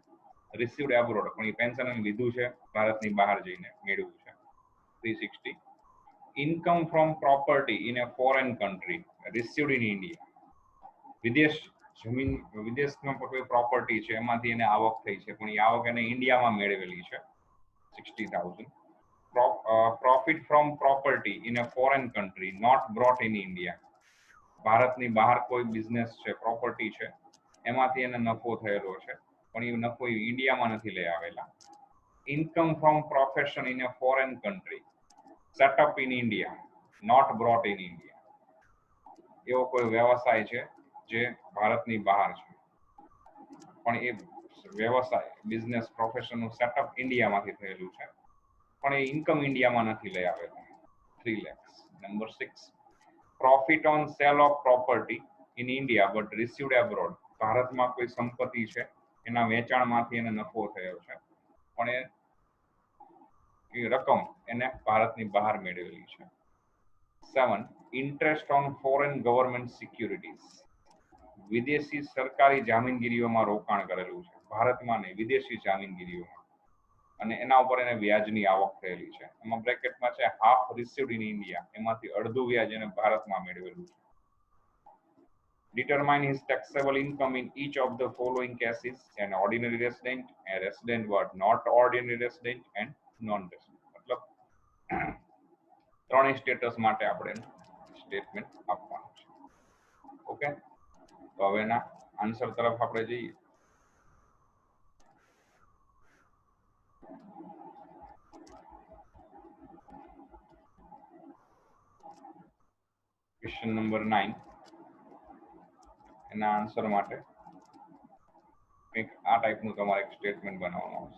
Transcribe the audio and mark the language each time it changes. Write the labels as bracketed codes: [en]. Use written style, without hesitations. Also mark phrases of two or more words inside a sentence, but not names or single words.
[en] received abroad, [gu] પણ એ પેન્શન લીધું છે ભારતની બહાર જઈને મેળવ્યું છે. 360. [en] income from property in a foreign country received in India, [gu] વિદેશ જમીન વિદેશમાં કોઈ પ્રોપર્ટી છે એમાંથી એને આવક થઈ છે, પણ એ આવક એને ઇન્ડિયામાં મેળવેલી છે. 60,000. [en] Profit from property in a foreign country not brought in India, [gu] ભારતની બહાર કોઈ બિઝનેસ છે, પ્રોપર્ટી છે, એમાંથી એને નફો થયેલો છે, પણ એ નફો ઇન્ડિયામાં નથી લઈ આવેલા. [en] income from profession in a foreign country set up in India not brought in India, [gu] એવો કોઈ વ્યવસાય છે જે ભારતની બહાર છે, પણ એ વ્યવસાય બિઝનેસ પ્રોફેશનનું સેટઅપ ઇન્ડિયામાંથી થયેલું છે, પણ એ ઇન્કમ ઇન્ડિયામાં નથી લઈ આવેલા. [en] 3 lakhs. Number 6. Profit on sale of property in India but received abroad, [gu] ભારતમાં કોઈ સંપત્તિ છે એના વેચાણમાંથી એને નફો થયો છે, પણ એ રકમ એને ભારતની બહાર મેળવેલી છે. 7. [en] Interest on foreign government securities, [gu] વિદેશી સરકારી જામીનગીરીઓમાં રોકાણ કરેલું છે, ભારતમાં નહીં, વિદેશી જામીનગીરીઓમાં, અને એના ઉપર એને વ્યાજની આવક થયેલી છે. એમાં બ્રેકેટમાં છે [en] half received in India, [gu] એમાંથી અડધું વ્યાજ એને ભારતમાં મેળવેલું છે. [en] Determine his taxable income in each of the following cases: an ordinary resident, a resident but not ordinary resident, and non-resident. [gu] મતલબ ત્રણેય સ્ટેટસ માટે આપણે સ્ટેટમેન્ટ આપવાનું છે. ઓકે, તો હવે એના આન્સર તરફ આપણે જઈએ. [en] question number 9, [gu] એના આન્સર માટે કંઈક આ ટાઈપનું તમારે એક સ્ટેટમેન્ટ બનાવવાનું આવશે.